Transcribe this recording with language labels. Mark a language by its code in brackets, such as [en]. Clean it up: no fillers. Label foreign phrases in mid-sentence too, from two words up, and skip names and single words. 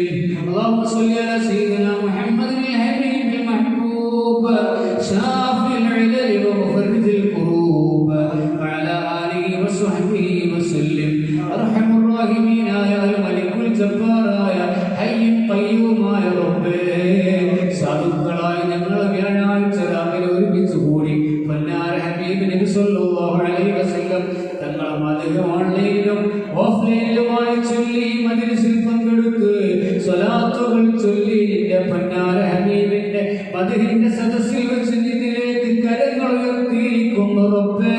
[ar] اللهم صل على سيدنا محمد الحبيب المحبوب شافي العلل ومفرج الكروب وعلى آله وصحبه وسلم. أرحم الراحمين يا الملك الجبار يا حي قيوم يا رب. [ml] സാധുക്കളായ ഞങ്ങൾ വ്യാഴാഴ്ച രാവിലെ ഒരുമിച്ച് കൂടി പൊന്നാര ഹബീബ് നബി [ar] صلى الله عليه وسلم [ml] തങ്ങളുടെ മദ്ഹ് ഓൺലൈനിലും ഓഫ്ലൈനിലുമായി ചൊല്ലി മജ്‌ലിസിൽ പങ്കെടുത്ത് സ്വലാത്തുകൾ ചൊല്ലി നിന്റെ പൊന്നാര ഹബീബിന്റെ മദ്ഹിന്റെ സദസ്സിൽ വെച്ച് ഇതിലേക്ക് കരങ്ങൾ ഉയർത്തിയിരിക്കുന്നു റബ്ബേ.